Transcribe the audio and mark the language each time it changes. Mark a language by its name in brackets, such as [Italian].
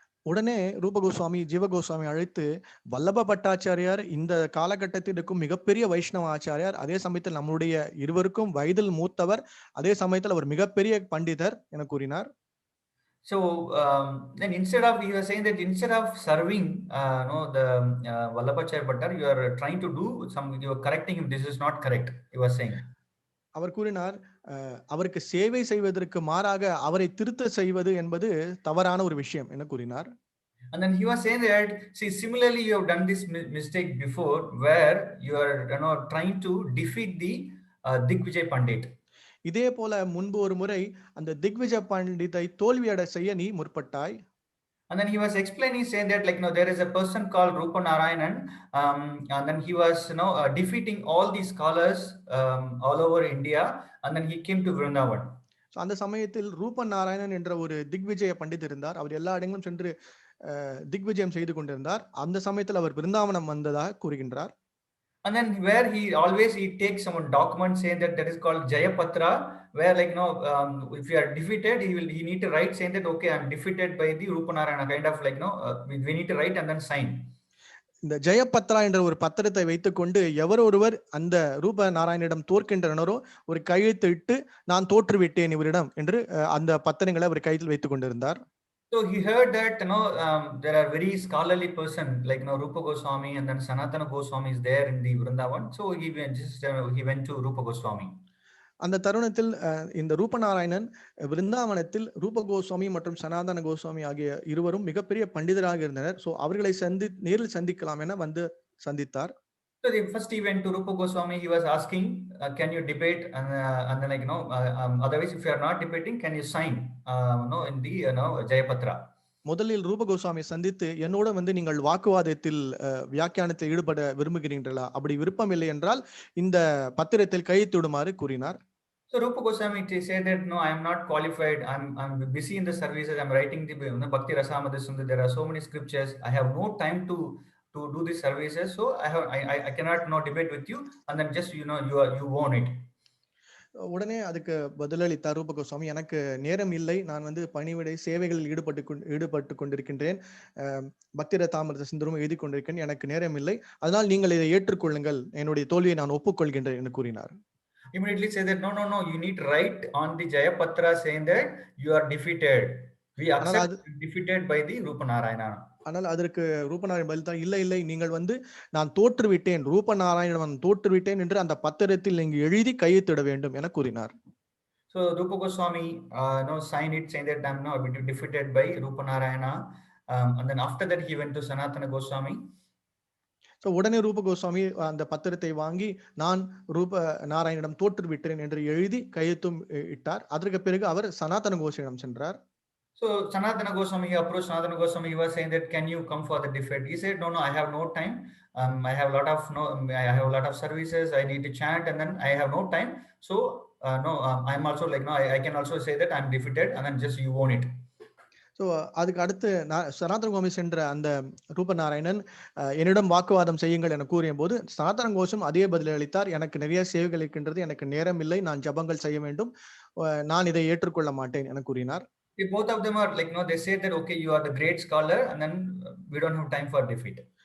[Tamil] உடனே ரூப கோஸ்வாமி ஜீவ கோஸ்வாமி அழைத்து, வல்லப பட்டாச்சாரியார் இந்த காலகட்டத்தில் இருக்கும் மிகப்பெரிய வைஷ்ணவ ஆச்சாரியார், அதே சமயத்தில் நம்முடைய இருவருக்கும் வயதில் மூத்தவர், அதே சமயத்தில் அவர் மிகப்பெரிய பண்டிதர் என கூறினார். [English] So then he was saying that instead of serving the Vallabhacharya Bhattar, you are trying to do you are correcting him. This is not correct, he was saying. [Tamil] அவர் கூறினார், அவருக்கு சேவை செய்வதற்கு மாறாக அவரை திருத்த செய்வது என்பது தவறான ஒரு விஷயம் என கூறினார். [English] And then he was saying that, see, similarly you have done this mistake before, where you are trying to defeat the Digvijay Pandit. [Tamil] இதே போல முன்பு ஒரு முறை அந்த திக்விஜய் பண்டிதை தோல்வியடை செய்ய நீ முற்பட்டாய். [English] And then he was explaining, saying that there is a person called Rupa Narayanan, and then he was defeating all these scholars all over India, and then he came to Vrindavan. [Tamil] So அந்த சமயத்தில் ரூப நாராயணன் என்ற ஒரு திக்விஜய பண்டித் இருந்தார். அவர் எல்லா இடங்களும் சென்று திக்விஜயம் செய்து கொண்டிருந்தார். அந்த சமயத்தில் அவர் விருந்தாவனம் வந்ததாக கூறுகின்றார். [English] And then where he takes some document saying that is called Jayapatra, where if you are defeated, he need to write saying that okay, I am defeated by the Rupa Narayana, kind of we need to write and then sign. [Tamil] இந்த ஜெயபத்ரா என்ற ஒரு பத்திரத்தை வைத்துக்கொண்டு எவர் ஒருவர் அந்த ரூப நாராயணிடம் தோற்கின்றனரோ ஒரு கையெழுத்து இட்டு நான் தோற்றுவிட்டேன் இவரிடம் என்று அந்த பத்திரங்களை அவர் கையில் வைத்துக் கொண்டிருந்தார். [English] So he heard that there are very scholarly person like Rupa Goswami and then Sanatana Goswami is there in the Vrindavan. So he went to Rupa Goswami. [Tamil] அந்த தருணத்தில் இந்த ரூபநாராயணன் விருந்தாவனத்தில் ரூப கோஸ்வாமி மற்றும் சனாதன கோஸ்வாமி ஆகிய இருவரும் மிகப்பெரிய பண்டிதராக இருந்தனர். ஸோ அவர்களை நேரில் சந்திக்கலாம் என வந்து சந்தித்தார். [English] So first he went to Rupa Goswami. He was asking, can you debate? And then otherwise, if you are not debating, can you sign? In the Jayapatra. [Tamil] முதலில் ரூப கோஸ்வாமியை சந்தித்து என்னோட வந்து நீங்கள் வாக்குவாதத்தில் வியாக்கியானத்தில் ஈடுபட விரும்புகிறீர்களா? அப்படி விருப்பம் இல்லை என்றால் இந்த பத்திரத்தில் கையெழுத்திடுமாறு கூறினார். [English] So Rupa Goswami said that no, I am not qualified. I'm busy in the services. I'm writing the Bhakti Rasamrita Sundar. There are so many scriptures. I have no time to do these services. So I cannot no debate with you. And then just you own it. [Tamil] உடனே அதுக்கு பதிலளித்தார் ரூப கோஸ்வாமி, எனக்கு நேரம் இல்லை, நான் வந்து பணிவிடை சேவைகளில் ஈடுபட்டு கொண்டிருக்கின்றேன், பக்தி ரசாமிர்த சிந்தரும் எழுதி கொண்டிருக்கேன், எனக்கு நேரம் இல்லை, அதனால் நீங்கள் இதை ஏற்றுக்கொள்ளுங்கள், என்னுடைய தோல்வியை நான் ஒப்புக்கொள்கின்றேன் என்று கூறினார். [English] Immediately say that no, you need to write on the Jayapatra saying that you are defeated. We accept defeated by the Rupa Narayana. [Tamil] ஆனால் அதற்கு ரூபநாராயணன் பதில் தான், இல்லை நீங்கள் வந்து நான் தோற்றுவிட்டேன், ரூபநாராயணன் தோற்றுவிட்டேன் என்று அந்த பத்திரத்தில் நீங்க எழுதி கையெழுத்திட வேண்டும் என கூறினார். [English] So Rupa Goswami signed it saying that I'm now defeated by Rupa Narayana, and then after that he went to Sanatana Goswami. [Tamil] So உடனே ரூப கோஸ்வாமி அந்த பத்திரத்தை வாங்கி நான் ரூப நாராயணிடம் தோற்றுவிட்டேன் என்று எழுதி கையெழுத்தும் இட்டார். அதற்கு பிறகு அவர் சனாதன கோஷியிடம் சென்றார். [English] So Sanatana Goswami, he approached Sanatana Goswami. He was saying that, can you come for the defeat? He said, no, I have no time. I have a lot of services. I need to chant, and then I have no time. So I'm also like I can also say that I'm defeated, and then just you own it. So [Tamil] அதுக்கு அடுத்து சனாதன கோஷம் சென்ற அந்த ரூபநாராயணன் என்னிடம் வாக்குவாதம் செய்யுங்கள் என கூறிய போது சனாதன கோஷம் அதே பதில் அளித்தார், எனக்கு நிறைய சேவைகள் இருக்கின்றது, எனக்கு நேரம் இல்லை, நான் ஜபங்கள் செய்ய வேண்டும், நான் இதை ஏற்றுக்கொள்ள மாட்டேன் என கூறினார். [English] Both of them are like they say that okay, you are the great scholar, and then we don't have time for defeat.